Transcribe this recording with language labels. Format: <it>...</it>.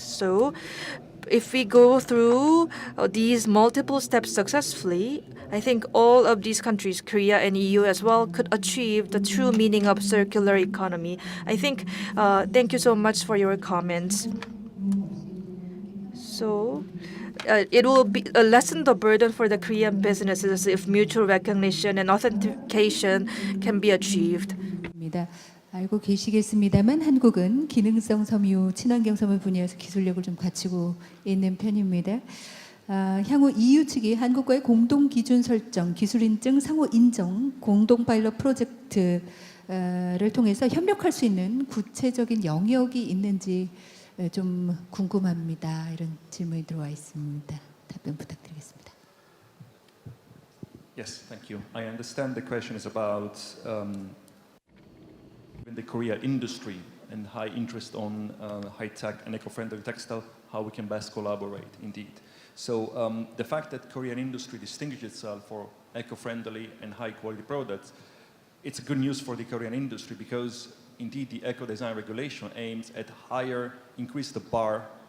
<en>So if we go through these multiple steps successfully, I think all of these countries, Korea and EU as well, could achieve the true meaning of circular economy. I think, thank you so much for your comments. So it will be lessen the burden for the Korean businesses if mutual recognition and authentication can be achieved.</en> <ko>알고 계시겠습니다만 한국은 기능성 섬유, 친환경 섬유 분야에서 기술력을 좀 갖추고 있는 편입니다. 향후 EU 측이 한국과의 공동 기준 설정, 기술 인증, 상호 인정, 공동 파일럿 프로젝트를 통해서 협력할 수 있는 구체적인 영역이 있는지 좀 궁금합니다. 이런 질문이 들어와 있습니다. 답변 부탁드리겠습니다.</ko> <en>Yes, thank you. I understand the question is about in the Korea industry and high interest on high-tech and eco-friendly textile, how we can best collaborate, indeed. So the fact that Korean industry distinguishes itself for eco-friendly and high-quality products, it's good news for the Korean industry, because indeed the Ecodesign regulation aims at increase the bar</en>